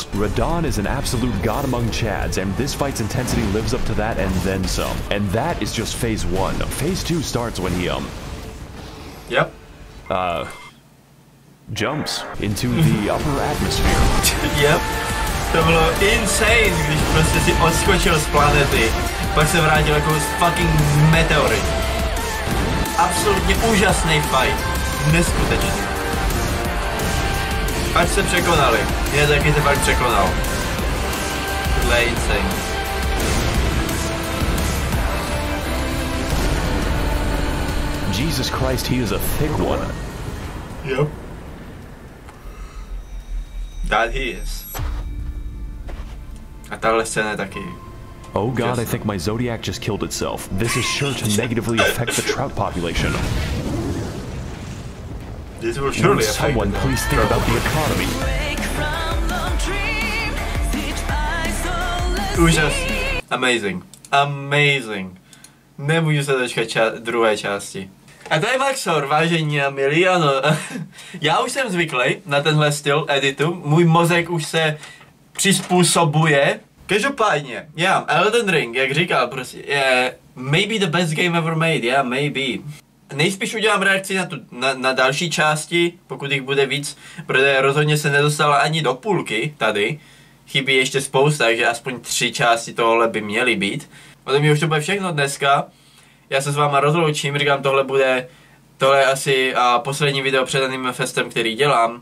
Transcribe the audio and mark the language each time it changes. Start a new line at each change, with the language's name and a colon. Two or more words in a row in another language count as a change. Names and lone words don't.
English: Radahn is an absolute god among chads, and this fight's intensity lives up to that and then some. And that is just phase 1. Phase 2 starts when he, jumps into the upper atmosphere. Yep.
Czech: To bylo insane, když prostě si odskočil z planety, pak se vrátil jako fucking meteorit. Absolutně úžasný fight. Neskutečný. Až se překonali. Je taky se fakt překonal. Tohle je insane.
English: Jesus Christ, he is a thick one. Yep. That he is.
Czech: A tahle scéna je taky.
English: Oh god, I think my Zodiac just killed itself. This is sure to negatively affect the trout population. This will surely affect someone please think about the economy.
Czech: Úžasný. Amazing.
English: Amazing.
Czech: Nemůžu se dočkat druhé části. A to je Maxor, vážení a milí, ano. Já už jsem zvyklý na tenhle styl editu. Můj mozek už se přizpůsobuje. Každopádně, Elden Ring, jak říkal, prostě,
English: maybe the best game ever made, maybe.
Czech: Nejspíš udělám reakci na další části, pokud jich bude víc, protože rozhodně se nedostala ani do půlky tady. Chybí ještě spousta, takže aspoň 3 části tohle by měly být. Ode mě už to bude všechno dneska. Já se s váma rozloučím, říkám, tohle je asi poslední video před Anime Festem, který dělám.